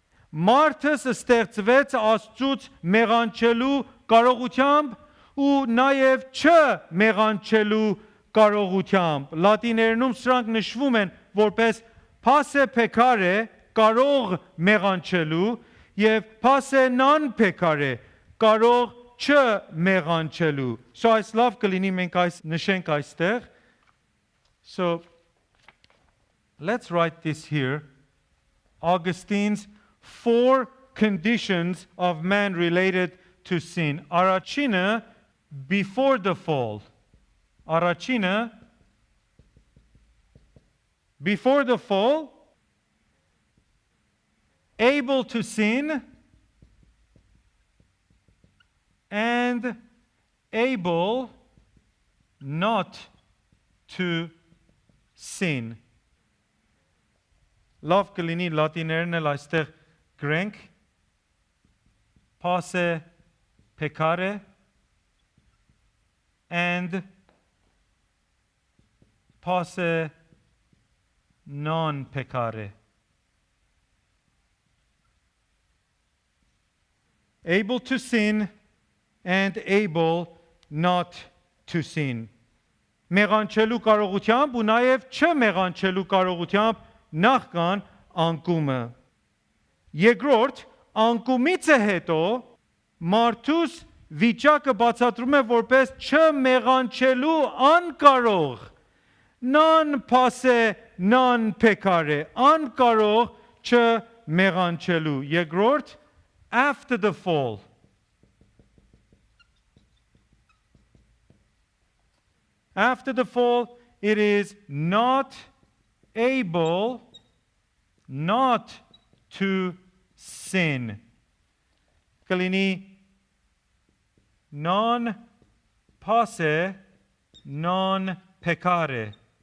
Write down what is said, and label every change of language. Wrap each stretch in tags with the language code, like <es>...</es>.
<hy>մարդը ստեղծվեց Աստծուց մեղանչելու կարողությամբ ու նաև չմեղանչելու կարողությամբ։ Լատիներենում սրանք նշվում են որպես</hy> <la>passe peccare</la> <hy>կարող մեղանչելու եւ</hy> <la>passe non peccare</la> <hy>կարող չմեղանչելու։ So այս լավ կլինի մենք այս նշենք այստեղ։</hy> <en>So let's write this here. Augustine's 4 conditions of man related to sin. Առաջինը before the fall. Առաջինը before the fall, able to sin and able not to sin.</en> <hy>Լավ կլինի լատիներն էլ այստեղ գրենք</hy> <la>passe peccare and passe non peccare.</la> <en>Able to sin and able not to sin.</en> <hy>Մեղանչելու կարողությամբ ու նաև չմեղանչելու կարողությամբ նախքան անկումը։ Երկրորդ, անկումից հետո մարդուս վիճակը բացատրում է որպես չմեղանչելու անկարող,</hy> <la>non passe non peccare,</la> <hy>անկարող չմեղանչելու։ Երկրորդ,</hy> <en>after the fall. After the fall, it is not able not to sin.</en> <hy>Կլինի</hy> <la>non passe non peccare.</la>